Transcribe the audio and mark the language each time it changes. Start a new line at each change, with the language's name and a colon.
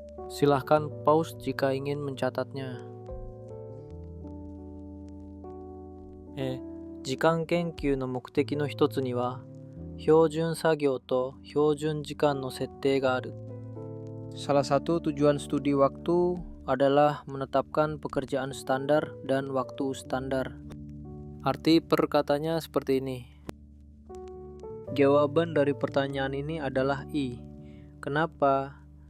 Indonesian: Silahkan pause jika ingin mencatatnya.
Japanese: 時間研究の目的の一つには、標準作業と標準時間の設定がある。
Indonesian: Salah satu tujuan studi waktu adalah menetapkan pekerjaan standar dan waktu standar. Arti perkatanya seperti ini. Jawaban dari pertanyaan ini adalah I. Kenapa?